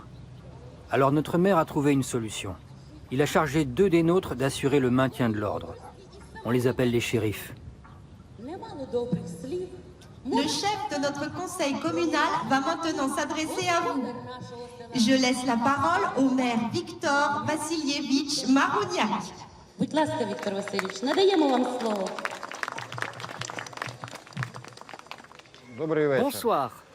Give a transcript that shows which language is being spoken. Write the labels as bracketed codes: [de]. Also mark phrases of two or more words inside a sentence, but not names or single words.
[fr] Alors notre maire a trouvé une solution. Il a chargé 2 des nôtres d'assurer le maintien de l'ordre. On les appelle les shérifs. Le chef de notre conseil communal va maintenant s'adresser à vous. Je laisse la parole au maire Viktor Vassilievitch Marouniak. [uk] Будь ласка, Віктор Васильович, надаємо вам слово. [fr] Bonsoir.